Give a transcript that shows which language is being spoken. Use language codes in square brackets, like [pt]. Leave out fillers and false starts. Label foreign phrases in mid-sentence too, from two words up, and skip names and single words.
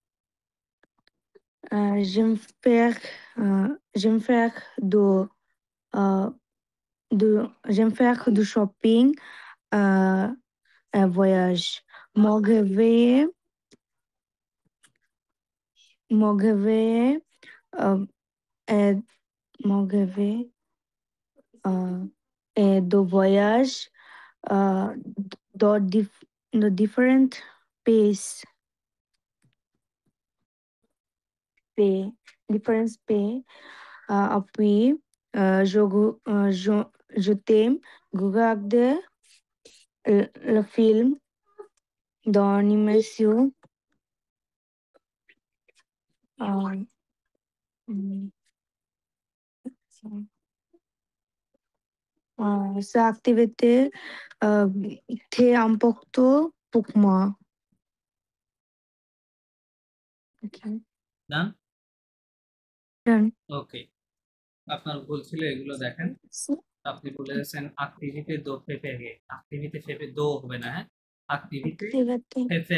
[fr] J'aime faire euh, j'aime faire du shopping, un voyage. Mon réveil, mon réveil, euh, est, mon réveil est de voyage uh, [en] the different [fr] pays, different pays. Puis, je t'aime regarder le film d'animation. Euh, Cette activité était importante pour moi. Okay. [bn] ডান? Done. ওকে, আপনার ভুল ছিল এগুলো দেখেন। আপনি বলেছেন আকটিভিতে দো ফেফে, আকটিভিতে ফেফে দো হবে না, হ্যাঁ, আকটিভিতে Activité ফেফে,